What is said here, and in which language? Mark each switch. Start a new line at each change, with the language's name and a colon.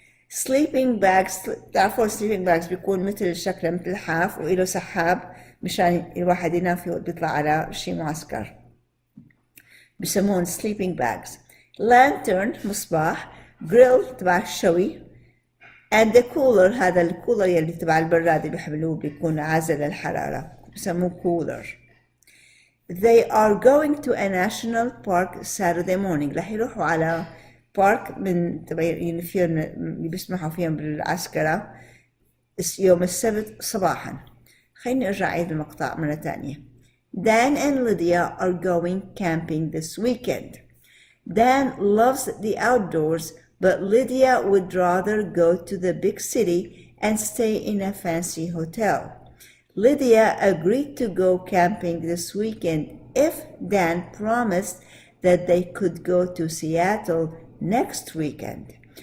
English: sleeping bags.
Arabic: تعرفوا sleeping bags بيكون مثل شكله مثل حاف وإله سحاب مشان الواحد ينام فيه بيطلع على شي معسكر، بيسمون sleeping bags. lantern مصباح. grill تبع الشوي.
English: and the cooler
Arabic: هذا الكولر يلي تبع البراد بيحملوه بيكون عازل للحرارة بيسموه cooler.
English: They are going to a national park Saturday morning.
Arabic: رح يروحوا على بارك من تبعين فيهم بيسمحوا فيهم بالعسكرة يوم السبت صباحا. خليني ارجع اعيد المقطع مرة تانية.
English: Dan and Lydia are going camping this weekend. Dan loves the outdoors, but Lydia would rather go to the big city and stay in a fancy hotel. Lydia agreed to go camping this weekend if Dan promised that they could go to Seattle next weekend.